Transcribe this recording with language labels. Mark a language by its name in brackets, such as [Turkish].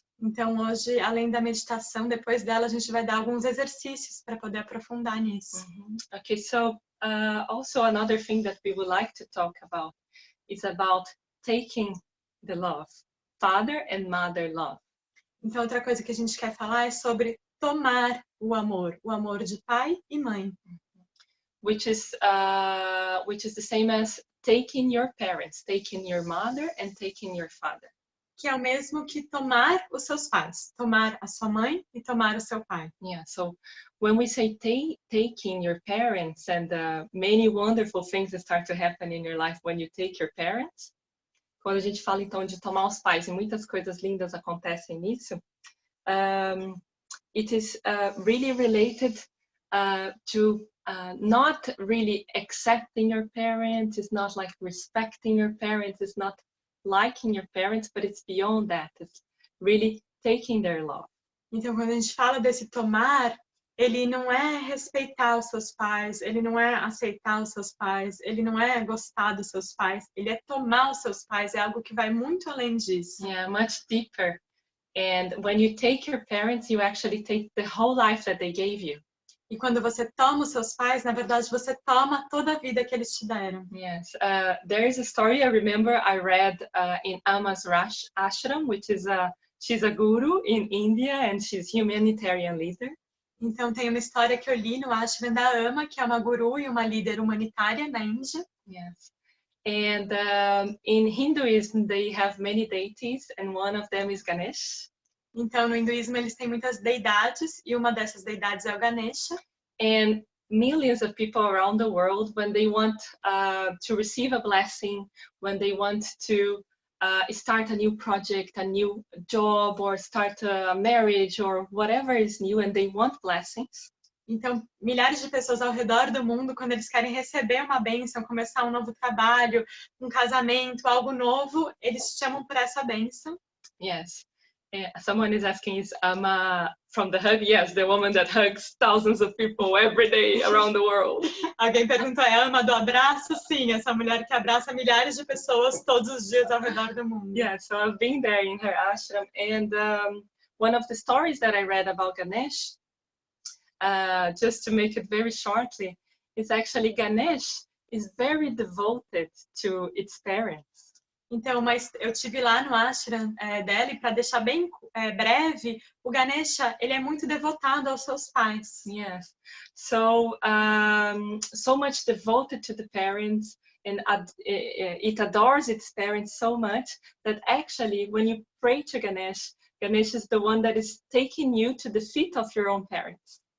[Portuguese] Então, hoje, além da meditação, depois dela, a gente vai dar alguns exercícios para poder aprofundar nisso. [English] Okay, so also another thing that we would like to talk about is about taking the love, father and mother love. [Portuguese] Então, outra coisa que a gente quer falar é sobre tomar o amor de pai e mãe. [English] Which is the same as taking your parents, taking your mother and taking your father. [Portuguese] Que é o mesmo que tomar os seus pais, tomar a sua mãe e tomar o seu pai. [English] Yeah, so when we say taking your parents, and many wonderful things that start to happen in your life when you take your parents. [Portuguese] quando a gente fala então de tomar os pais, e muitas coisas lindas acontecem nisso, [English] it is really related to not really accepting your parents, it's not like respecting your parents, it's not liking your parents, but it's beyond that. It's really taking their love. [Portuguese] Então, quando a gente fala desse tomar, ele não é respeitar os seus pais, ele não é aceitar os seus pais, ele não é gostar dos seus pais, ele é tomar os seus pais, é algo que vai muito além disso. [English] Yeah, much deeper. And when you take your parents, you actually take the whole life that they gave you. [Portuguese] E quando você toma os seus pais, na verdade, você toma toda a vida que eles te deram. [English] Yes, there is a story I remember I read in Ama's ashram, which is she's a guru in India and she's humanitarian leader. [Portuguese] Então tem uma história que eu li no ashram da Ama, que é uma guru e uma líder humanitária na Índia. [English] Yes, and in Hinduism they have many deities, and one of them is Ganesh. [Portuguese] Então no hinduísmo eles têm muitas deidades e uma dessas deidades é o Ganesha. [English] And millions of people around the world, when they want to receive a blessing, when they want to start a new project, a new job, or start a marriage, or whatever is new, and they want blessings. [Portuguese] Então, milhares de pessoas ao redor do mundo, quando eles querem receber uma bênção, começar um novo trabalho, um casamento, algo novo, eles chamam por essa bênção. [English] Yes. Someone is asking, is Ama from the hug? Yes, the woman that hugs thousands of people every day around the world. [Portuguese] Alguém perguntou, é Ama do abraço? Sim, essa mulher que abraça milhares de pessoas todos os dias ao redor do mundo. [English] Yeah, so I've been there in her ashram, and one of the stories that I read about Ganesh, just to make it very shortly, is actually Ganesh is very devoted to its parents. [Portuguese] Então, mas eu tive lá no ashram dela, e para deixar bem breve, o Ganesha, ele é muito devotado aos seus pais. [English] Yes, so so much devoted to the parents, and it adores its parents so much that actually when you pray to Ganesh, Ganesh is the one that is taking you to the feet of your own parents.